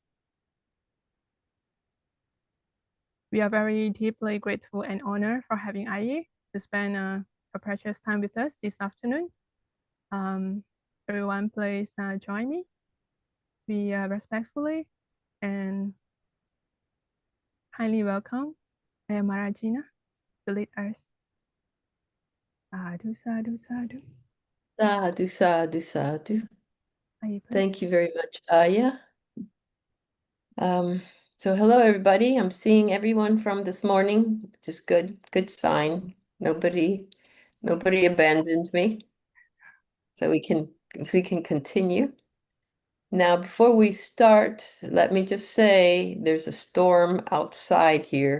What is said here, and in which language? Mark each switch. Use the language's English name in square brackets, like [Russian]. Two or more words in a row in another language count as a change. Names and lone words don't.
[English] We are very deeply grateful and honored for having Ayya to spend her precious time with us this afternoon. Everyone, please join me. We respectfully and kindly welcome Ayya Marajina to lead us. [Pali] Sadhu, sadhu, sadhu. Sadhu, sadhu, sadhu. [English] Ayya, please. Thank you very much, Ayya. So hello, everybody. I'm seeing everyone from this morning, which is good. Good sign. Nobody abandoned me. So we can continue. Now, before we start, let me just say there's a storm outside here.